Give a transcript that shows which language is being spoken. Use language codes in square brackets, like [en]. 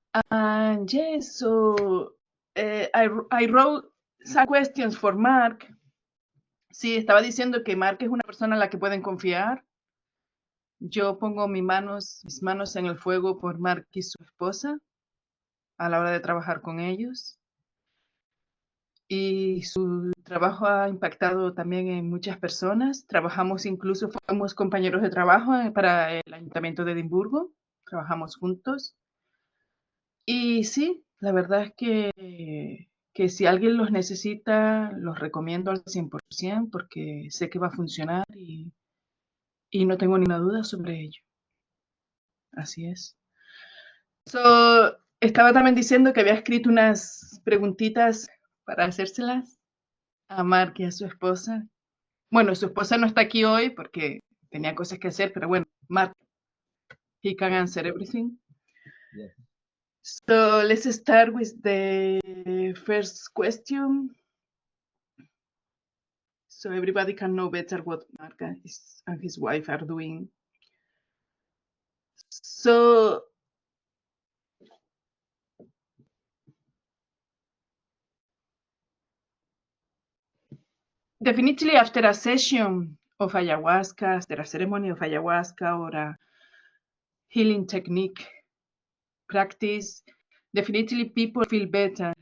[en] And yes, so I wrote some questions for Mark. [es] Sí, estaba diciendo que Mark es una persona en la que pueden confiar. Yo pongo mis manos en el fuego por Mark y su esposa a la hora de trabajar con ellos. Y su trabajo ha impactado también en muchas personas. Fuimos compañeros de trabajo para el Ayuntamiento de Edimburgo. Trabajamos juntos. Y sí, la verdad es que si alguien los necesita, los recomiendo al 100% porque sé que va a funcionar y no tengo ninguna duda sobre ello. Así es. So, estaba también diciendo que había escrito unas preguntitas para hacérselas a Mark y a su esposa. Bueno, su esposa no está aquí hoy porque tenía cosas que hacer, pero bueno, Mark, [en] he can answer everything. yeah. So let's start with the first question. So everybody can know better what Mark and his wife are doing. So definitely after a session of ayahuasca, after a ceremony of ayahuasca or a healing technique practice, definitely people feel better.